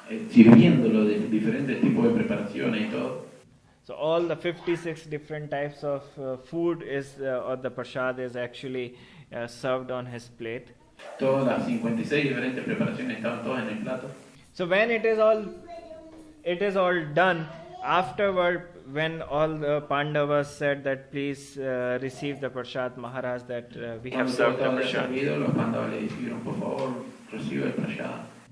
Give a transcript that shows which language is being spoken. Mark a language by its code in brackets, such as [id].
[es] Sirviéndolo de diferentes tipos de preparaciones y todo. [en] So all the 56 different types of food is, or the prasad is actually served on his plate. [es] Todas las 56 diferentes preparaciones estaban todas en el plato. [en] So when it is all done, afterward, when all the Pandavas said that please receive the prasad, Maharaj, that we have served the prasad. [es] Los Pandavas le dijeron, por favor, recibe el prasad.